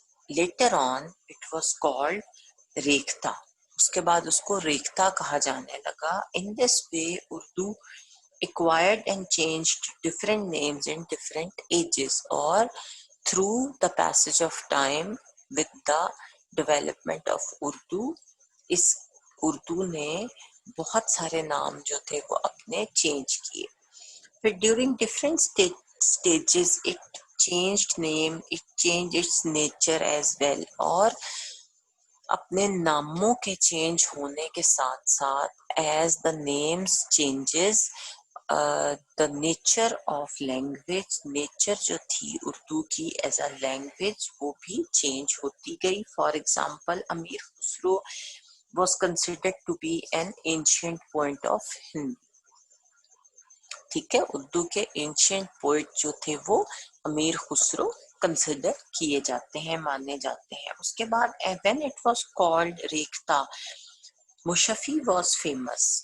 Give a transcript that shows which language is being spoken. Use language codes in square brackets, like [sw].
[en] later on it was called [hi] Rekhta, उसके बाद उसको रेख्ता कहा जाने लगा। [en] in this way Urdu acquired and changed different names in different ages, or through the passage of time with the development of Urdu, [hi] इस उर्दू ने बहुत सारे नाम जो थे वो अपने चेंज किए। फिर [en] during different stages it changed name, it change its nature as well, [hi] और अपने नामों के चेंज होने के साथ साथ [en] as the names changes the nature of language, [hi] nature जो थी उर्दू की एज अ लैंग्वेज वो भी चेंज होती गई। [en] For example Amir Khusro was considered to be an ancient poet of Hindi। [hi] ठीक है, उर्दू के एंशियंट पोइट जो थे वो अमीर खुसरो कंसिडर किए जाते हैं, माने जाते हैं। उसके बाद [en] When it was called Rekhta, Mushafi was famous.